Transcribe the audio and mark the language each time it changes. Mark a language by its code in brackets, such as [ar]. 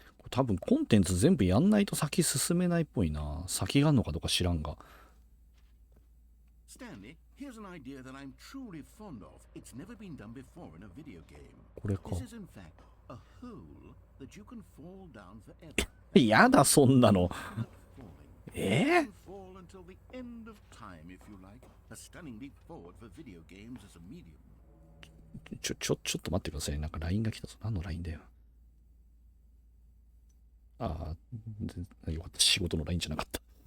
[ja] 多分コンテンツ全部やんないと先進めないっぽいな。先があんのかどうか知らんが。 [en] Stanley, here's an idea that I'm truly fond of. It's never been done before in a video game. [ja] これか。 [en] This is in fact a hole that you can fall down forever. [ja] やだ、そんなの。 [en] Not falling. え You can fall until the end of time if you like. A stunning leap forward for video games as a medium. [ja] ちょっと待ってください。なんか LINE が来たぞ。何の LINE だよ。ああ、よかった。仕事の LINE じゃなかった。